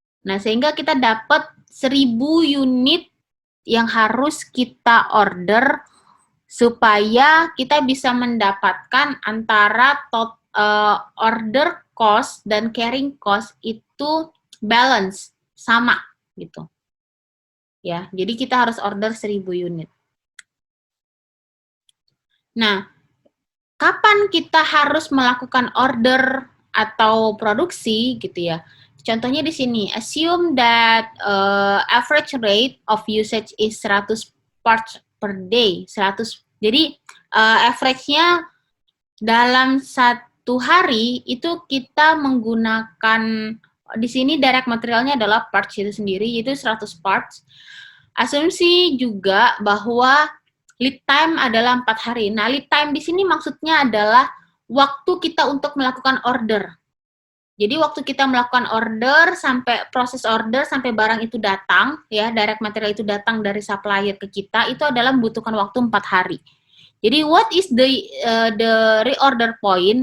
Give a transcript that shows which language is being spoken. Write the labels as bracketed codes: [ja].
[id] Nah, sehingga kita dapat 1000 unit yang harus kita order supaya kita bisa mendapatkan antara order cost dan carrying cost itu balance, sama gitu. Ya, jadi kita harus order 1000 unit. Nah, kapan kita harus melakukan order atau produksi gitu ya? Contohnya di sini, [en] assume that average rate of usage is 100 parts per day. 100. [id] Jadi average-nya dalam satu hari itu kita menggunakan, di sini direct materialnya adalah parts itu sendiri, yaitu 100 parts. Asumsi juga bahwa lead time adalah 4 hari. Nah, lead time di sini maksudnya adalah waktu kita untuk melakukan order. Jadi waktu kita melakukan order sampai proses order sampai barang itu datang, ya direct material itu datang dari supplier ke kita, itu adalah membutuhkan waktu 4 hari. Jadi [en] what is the reorder point?